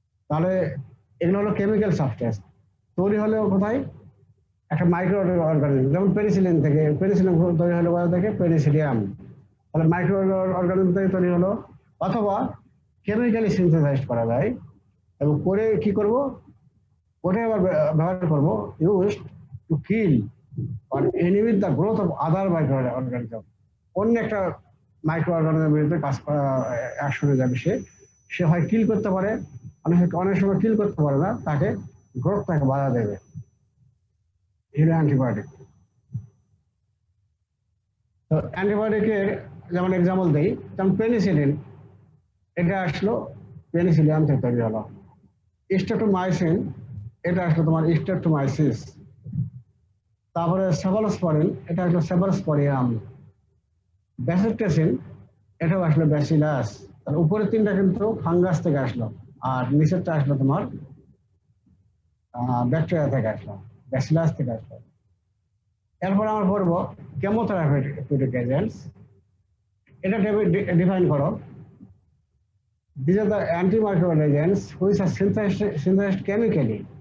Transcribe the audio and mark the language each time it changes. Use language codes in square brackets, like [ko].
[bn] তাহলে এগুলো হলো কেমিক্যাল সাবস্টেন্স, তৈরি হলো কোথায়? একটা মাইক্রো অর্গানিজম, যেমন পেনিসিলিন থেকে। পেনিসিলিন তৈরি হলো কোথা থেকে? পেনিসিলিয়াম। তাহলে মাইক্রো অর্গানিজম থেকে তৈরি হলো, অথবা কেমিক্যালি সিনথেসাইজ করা যায়। এবং করে কি করব? ওটাই আবার ব্যবহার করবো, [en] Used to kill or inhibit the growth of other microorganism. [bn] অন্য একটা মাইক্রো অর্গানিজমের বিরুদ্ধে কাজ করা অ্যাকশনে যাবে, সে হয় কিল করতে পারে, অনেক সময় কিল করতে পারে না, তাকে গ্রোথ তাকে বাধা দেবে। এটা অ্যান্টিবায়োটিক। তো অ্যান্টিবায়োটিকের যেমন এক্সাম্পল দেই, যেমন পেনিসিলিন, এটা আসলো পেনিসিলিয়াম থেকে তৈরি হলো। স্ট্রেপ্টোমাইসিন, এটা আসলো তোমার স্ট্রেপ্টোমাইসিস। তারপরে সেফালোস্পোরিন, এটা আসলো সেফালোস্পোরিয়াম। ব্যাসিলাসিন, এটাও আসলো ব্যাসিলাস। তার উপরের তিনটা কিন্তু ফাঙ্গাস থেকে আসলো, আর নিচেরটা আসলো তোমার ব্যাকটেরিয়া থেকে আসলো, ব্যাসিলাস থেকে আসলো। এরপর আমরা পড়বো কেমোথেরাপিউটিক এজেন্টস। এটা ডিফাইন করো। [en] These are the antimicrobial agents which are synthesized chemically.